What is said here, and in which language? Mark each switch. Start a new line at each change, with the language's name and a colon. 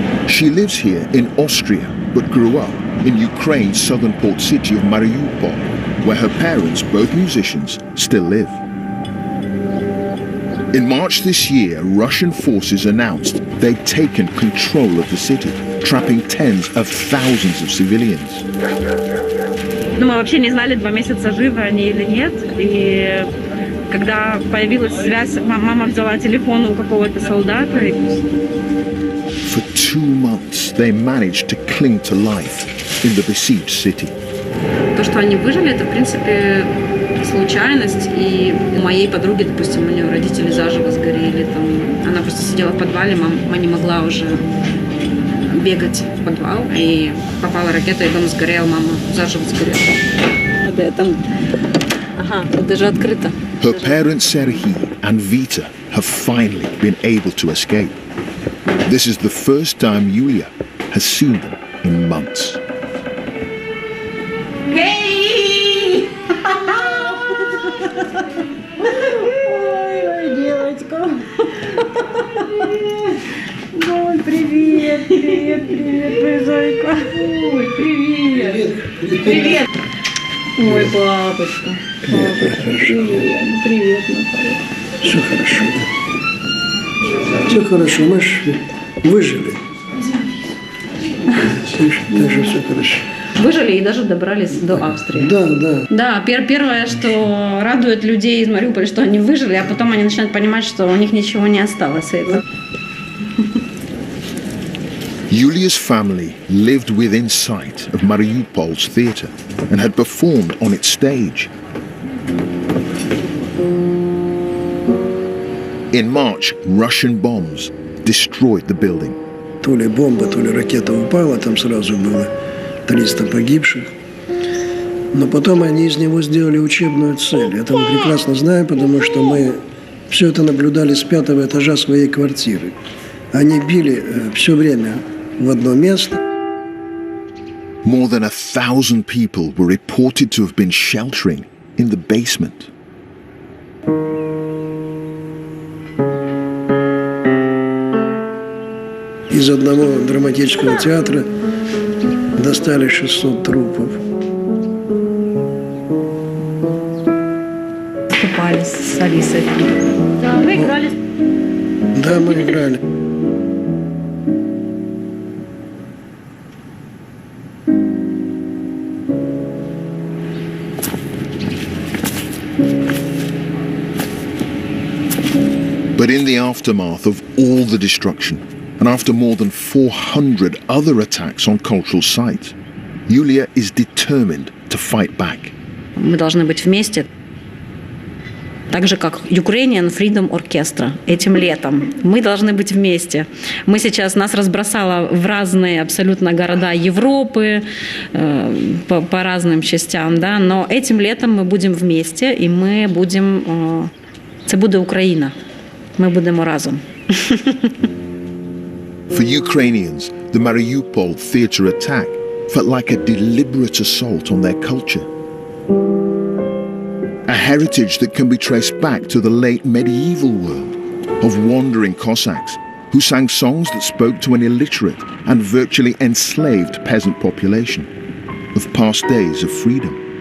English: She lives here in Austria, but grew up in Ukraine's southern port city of Mariupol, where her parents, both musicians, still live. In March this year, Russian forces announced they'd taken control of the city, trapping tens of thousands of civilians.
Russian: Ну, мы вообще не знали 2 месяца, живы они или нет. И когда появилась связь, мама взяла телефон у какого-то солдата.
English: For 2 months, they managed to cling to life in the besieged city.
Russian: То, что они выжили, это, в принципе, случайность. И у моей подруги, допустим, у нее родители заживо сгорели. Там, она просто сидела в подвале, мама не могла уже бегать в подвал, и попала ракета, и дом сгорел, мама заживо сгорела. Это там... Ага, тут даже открыто.
English: Her parents Serhiy and Vita have finally been able to escape. This is the first time Yulia has seen them in months. Hey!
Russian: Ой, девочка. Ой, привет, привет, привет, моя зайка. Ой, привет. Привет. Ой, папочка. Папочка, привет. Привет, Наталья. Все хорошо. Все хорошо, мы ж выжили. Даже все хорошо. Выжили и даже добрались до Австрии. Да, да. Да, первое, что радует людей из Мариуполя, что они выжили, а потом они начинают понимать, что у них ничего не осталось.
English: Yulia's family lived within sight of Mariupol's theatre, and had performed on its stage. In March, Russian bombs destroyed the building.
Russian: То ли бомба, то ли ракета упала, там сразу было 300 погибших. Но потом они из него сделали учебную цель. Это мы прекрасно знаем, потому что мы все это наблюдали с 5-го этажа своей квартиры. Они били все время в одно место.
English: More than 1,000 people were reported to have been sheltering in the basement.
Russian: Из одного драматического театра достали 600 трупов. Выступали с Алисой. Да, вы играли? Да, мы играли.
English: But in the aftermath of all the destruction, and after more than 400 other attacks on cultural sites, Yulia is determined to fight back.
Russian: Мы должны быть вместе. Так же, как Ukrainian Freedom Orchestra этим летом. Мы должны быть вместе. Нас разбросало в разные абсолютно города Европы, по разным частям, да, но этим летом мы будем вместе, и мы будем...
Ukrainian: Це буде Україна. Ми будемо разом.
English: For Ukrainians, the Mariupol theatre attack felt like a deliberate assault on their culture. A heritage that can be traced back to the late medieval world of wandering Cossacks who sang songs that spoke to an illiterate and virtually enslaved peasant population, of past days of freedom.